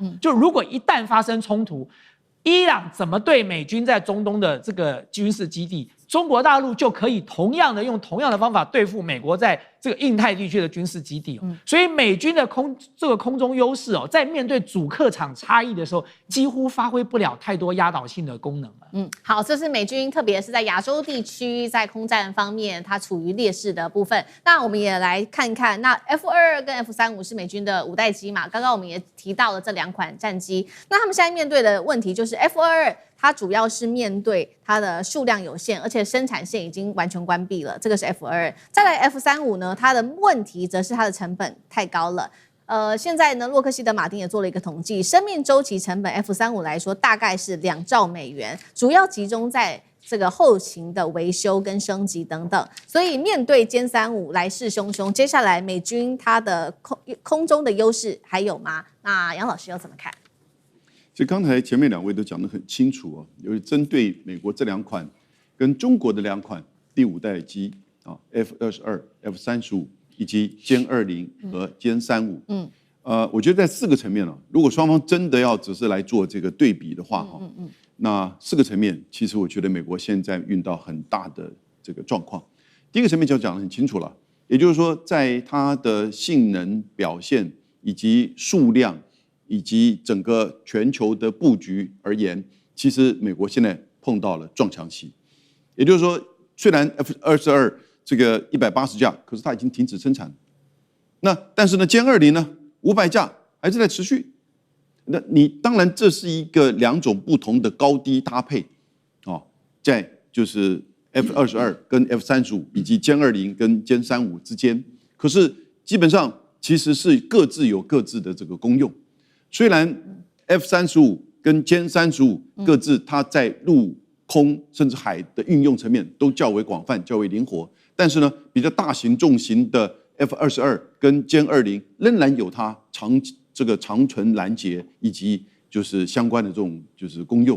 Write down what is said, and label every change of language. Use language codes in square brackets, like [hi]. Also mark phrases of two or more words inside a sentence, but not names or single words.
[zh] 就如果一旦發生衝突，伊朗怎麼對美軍在中東的這個軍事基地？中國大陸就可以用同樣的方法對付美國在這個印太地區的軍事基地。所以美軍的空中優勢在面對主客場差異的時候，幾乎發揮不了太多壓倒性的功能了。好，這是美軍，特別是在亞洲地區，在空戰方面，它處於劣勢的部分。那我們也來看看，那 F-22跟 F-35是美軍的5代機嘛？剛剛我們也提到了這2款戰機，那他們現在面對的問題就是 F-22。它主要是面對它的數量有限，而且生產線已經完全關閉了。這個是 F-22，再來 F-35呢，它的問題則是它的成本太高了。現在呢，洛克希德馬丁也做了一個統計，生命週期成本 F-35來說大概是2兆美元，主要集中在這個後勤的維修跟升級等等。所以面對殲35來勢洶洶，接下來美軍它的空中的優勢還有嗎？那楊老師又怎麼看？其實剛才前面2位都講得很清楚由於針對美國這2款跟中國的2款第5代機F-22、F-35以及殲20和殲35，我覺得在4個層面如果雙方真的要只是來做這個對比的話那4個層面，其實我覺得美國現在遇到很大的這個狀況。第一個層面就講得很清楚了，也就是說，在它的性能表現以及數量。以及整個全球的布局而言，其實美國現在碰到了撞牆期。也就是說，雖然 F-22這個180架，可是它已經停止生產。但是呢，殲20呢500架還是在持續。那你當然這是一個2種不同的高低搭配在就是 F-22跟 F-35 以及殲20跟殲35之間，可是基本上其實是各自有各自的這個功用。雖然 F-35跟殲35各自它在陸空甚至海的運用層面都較為廣泛、較為靈活，但是呢，比較大型重型的 F-22跟殲20仍然有它長程攔截以及就是相關的這種就是功用。